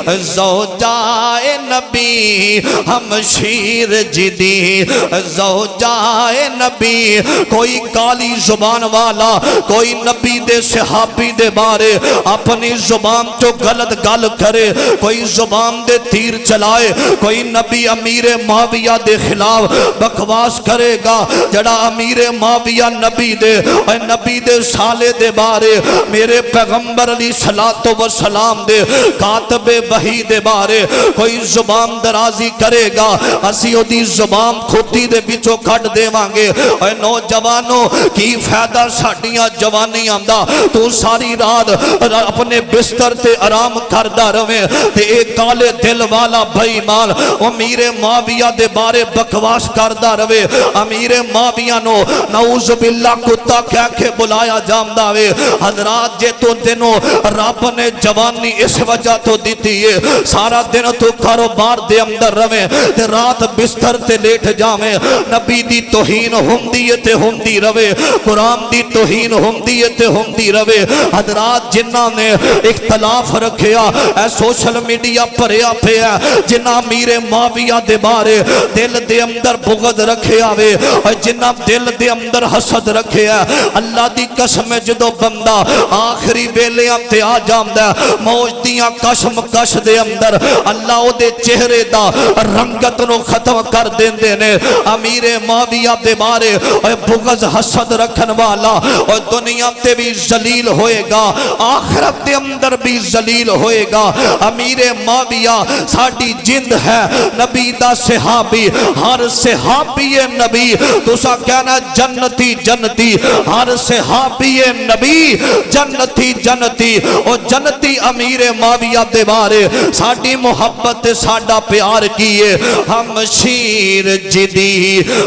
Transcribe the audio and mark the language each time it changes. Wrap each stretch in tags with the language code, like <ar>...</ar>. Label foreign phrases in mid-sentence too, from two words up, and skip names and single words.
<pa>زوجائے نبی ہم شیر جدی زوجائے نبی کوئی کالی زبان والا کوئی نبی دے صحابی دے بارے اپنی زبان تو غلط گل کرے کوئی زبان دے تیر چلائے کوئی نبی امیر معاویہ دے خلاف بکواس کرے گا جڑا امیر معاویہ نبی دے اے نبی دے رسالے دے بارے میرے پیغمبر</pa> <ar>علیہ الصلوۃ والسلام</ar> <pa>دے کاتب وحی دے بارے کوئی زبان درازی کرے گا اسی او دی زبان کھوتی دے وچوں کڈ دیواں گے۔ اے نوجوانوں کی فائدہ ساڈیاں جوانیاں دا تو ساری رات اپنے بستر تے آرام کردا رہے تے اے کالے دل والا بے ایمان امیر معاویہ دے بارے بکواس کردا رہے۔ امیر معاویہ نو</pa> <ar>نعوذ باللہ</ar> <pa>کتا کہہ کے بلایا جاندا وے۔ حضرات جے تو دنوں رب نے جوانی اس وجہ تو دیتی ہے سارا دن تو کاروبار دے اندر رہے تے رات بستر تے لیٹ جاویں نبی دی توہین ہوندی ہے تے ہوندی رہے قرآن دی توہین ہوندی ہے تے ہوندی رہے۔ حضرات جنہاں نے اختلاف رکھیا اے سوشل میڈیا پریا پیا جنہ امیر معاویہ دے بارے دل دے اندر بغض رکھیا وے اور جنہ دل دے اندر حسد رکھیا اللہ دی قسم جدو بندہ آخری ویلیاں تے آ جاندا موج دیاں کشم کش دے اندر اللہ او دے چہرے دا رنگت نو ختم کر دیندے نے۔ امیر معاویہ دے بارے بغض حسد رکھن والا اور دنیا تے بھی ذلیل ہوئے گا آخرت دے اندر بھی ذلیل ہوئے گا۔ امیر معاویہ ساڈی جند ہے نبی دا صحابی ہر صحابی نبی تسا کہنا جنتی جنتی ہر صحابی نبی جنتی جنتی اور جنتی امیر معاویہ دے بارے ساڈی محبت ساڈا پیار کیے ہم شیر جدی</pa>